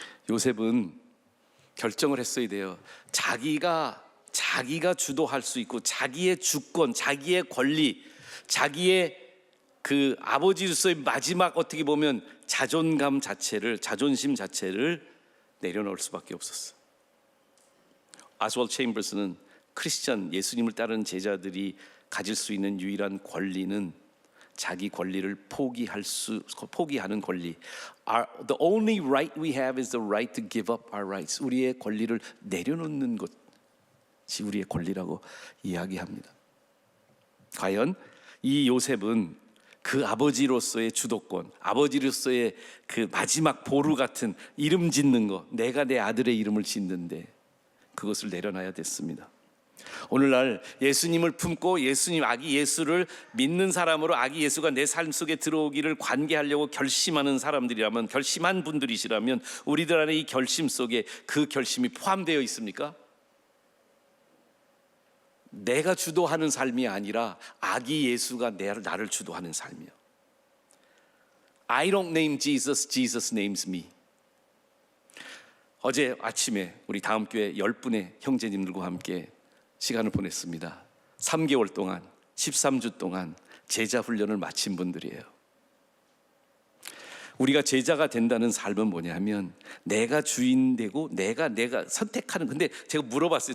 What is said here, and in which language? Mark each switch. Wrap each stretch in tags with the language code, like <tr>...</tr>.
<ko>요셉은 결정을 했어야 돼요. 자기가 주도할 수 있고 자기의 주권, 자기의 권리, 자기의 그 아버지로서의 마지막 어떻게 보면 자존심 자체를 내려놓을 수밖에 없었어. 아스월드 체인버스는 크리스천, 예수님을 따르는 제자들이 가질 수 있는 유일한 권리는 자기 권리를 포기하는 권리.</ko> <en>The only right we have is the right to give up our rights.</en> <ko>우리의 권리를 내려놓는 것이 우리의 권리라고 이야기합니다. 과연 이 요셉은 그 아버지로서의 주도권, 아버지로서의 그 마지막 보루 같은 이름 짓는 거, 내가 내 아들의 이름을 짓는데 그것을 내려놔야 됐습니다. 오늘날 예수님을 품고 예수님, 아기 예수를 믿는 사람으로 아기 예수가 내 삶 속에 들어오기를 관계하려고 결심하는 사람들이라면, 결심한 분들이시라면 우리들 안에 이 결심 속에 그 결심이 포함되어 있습니까? 내가 주도하는 삶이 아니라 아기 예수가 나를 주도하는 삶이요.</ko> <en>I don't name Jesus, Jesus names me.</en> <ko>어제 아침에 우리 다음교회 10분의 형제님들과 함께 시간을 보냈습니다. 3개월 동안 13주 동안 제자 훈련을 마친 분들이에요. 우리가 제자가 된다는 삶은 뭐냐면 내가 주인 되고 내가 선택하는. 근데 제가 물어봤어요.</ko>